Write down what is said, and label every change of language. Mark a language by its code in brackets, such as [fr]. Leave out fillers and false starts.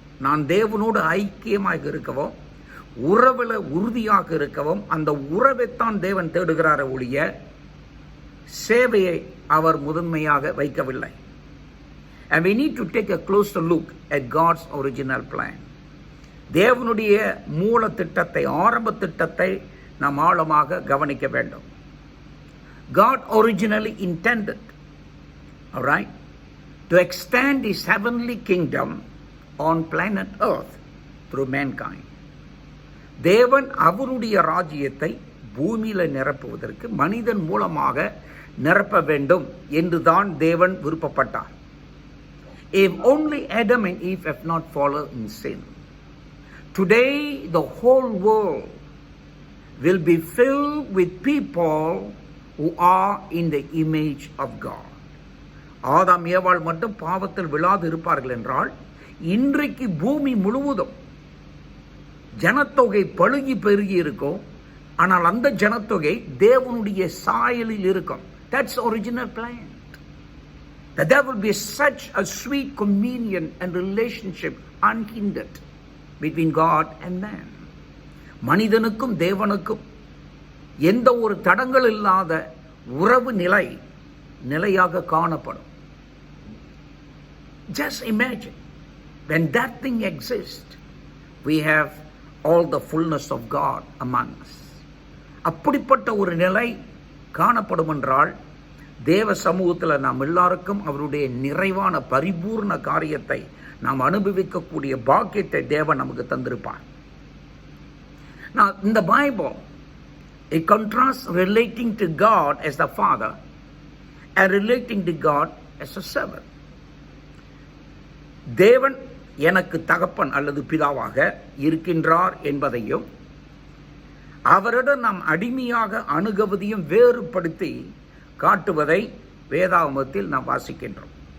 [ta] நான் தேவனோடு ஐக்கியமாக இருக்கவும் உறவில் உறுதியாக இருக்கவும் அந்த உறவைத்தான் தேவன் தேடுகிறார் ஒழிய சேவையை அவர் முதன்மையாக வைக்கவில்லை. [en] And we need to take a closer look at God's original plan. [ta] தேவனுடைய மூல திட்டத்தை, ஆரம்ப திட்டத்தை நாம் ஆழமாக கவனிக்க வேண்டும். [en] God originally intended, all right, to extend his heavenly kingdom on planet earth through mankind. [ta] தேவன் அவருடைய ராஜ்யத்தை பூமியில நிரப்புவதற்கு மனிதன் மூலமாக நிரப்ப வேண்டும் என்றுதான் தேவன் விருப்பப்பட்டார். [en] If only Adam and Eve have not fallen in sin, today the whole world will be filled with people who are in the image of God. [ta] ஆதாம் ஏவாள் மட்டும் பாவத்தில் விழாது இருப்பார்கள் என்றால் இன்றைக்கு பூமி முழுவதும் ஜனத்தொகை பழுகி பெருகி இருக்கும். ஆனால் அந்த ஜனத்தொகை தேவனுடைய சாயலில் இருக்கும். [en] That's original plan. That there will be such a sweet communion and relationship unhindered between God and man. [ta] மனிதனுக்கும் தேவனுக்கும் எந்த ஒரு தடங்கள் இல்லாத உறவு நிலையாக காணப்படும். [en] Just imagine, when that thing exists, we have all the fullness of God among us. [ta] அப்படிப்பட்ட ஒரு நிலை காணப்படும் என்றால் தேவ சமூகத்தில் நாம் எல்லாருக்கும் அவருடைய நிறைவான பரிபூர்ண காரியத்தை நாம் அனுபவிக்கக்கூடிய பாக்கியத்தை தேவன் நமக்கு தந்திருப்பார். [en] Now, in the Bible, it contrasts relating to God as the Father and relating to God as a servant. [ta] தேவன் எனக்கு தகப்பன் அல்லது பிதாவாக இருக்கின்றார் என்பதையும் அவரிடம் நாம் அடிமையாக அணுகுவதையும் வேறுபடுத்தி காட்டுவதை வேதாகமத்தில் நாம் வாசிக்கின்றோம்.